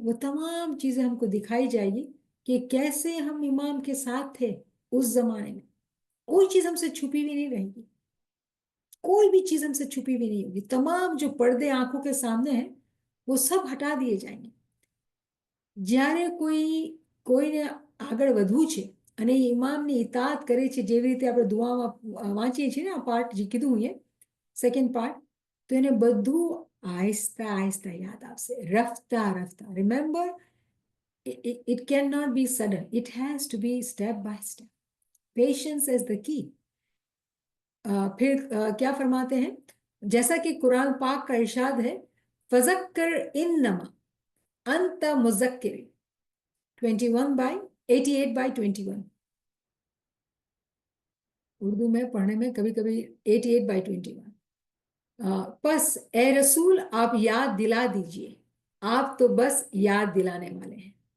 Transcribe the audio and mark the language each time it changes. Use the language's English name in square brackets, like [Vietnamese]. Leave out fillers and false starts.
[Hindi] वो तमाम चीजें हमको दिखाई जाएगी कि कैसे हम इमाम के साथ थे उस जमाने में. कोई चीज हमसे छुपी भी नहीं रहेगी, कोई भी चीज हमसे छुपी भी नहीं होगी. तमाम जो पर्दे आंखों के सामने हैं वो सब हटा दिए जाएंगे. [Gujarati] જ્યારે કોઈ કોઈને આગળ વધવું છે અને ઇમામની ઇતાત કરે છે, જેવી રીતે આપણે દુઆમાં વાંચીએ છીએ ને આ પાર્ટ જે કીધું એ સેકન્ડ પાર્ટ, તો એને બધું આહિસ્તા આહિસ્તા યાદ આવશે, રફતા રફતા. [English] Remember, it cannot be sudden, it has to be step by step. Patience is the key. [Hindi] फिर क्या फरमाते हैं, जैसा कि कुरान पाक का इरशाद है, [Arabic] फज़क्कर इन्नमा अंत मुज़क्किर, [Hindi] 88/21. उर्दू में पढ़ने में कभी कभी 88/21. बस ए रसूल आप याद दिला दीजिए, आप तो बस याद दिलाने वाले हैं.